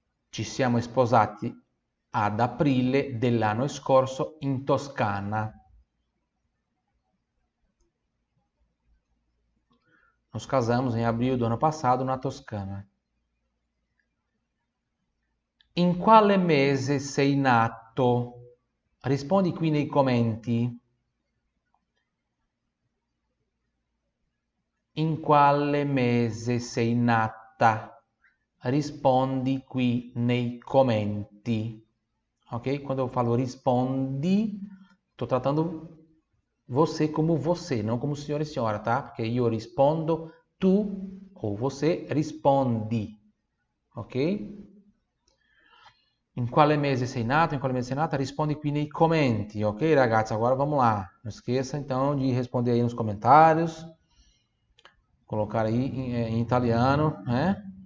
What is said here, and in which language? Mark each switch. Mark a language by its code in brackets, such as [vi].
[it] Ci siamo sposati ad aprile dell'anno scorso in Toscana. [pt] Nos casamos em abril do ano passado na Toscana. [it] In quale mese sei nato? Rispondi qui nei commenti. In quale mese sei nata? Rispondi qui nei commenti. [pt] Ok? Quando eu falo rispondi, estou tratando você como você, não como senhor e senhora, tá? Porque [it] io rispondo, [pt] tu ou você rispondi. [it] Ok? In quale mese sei nato? In quale mese sei nata? Rispondi qui nei commenti, ok, ragazzi? [pt] Agora vamos lá. Não esqueça então de responder aí nos comentários. Colocar aí em italiano, né?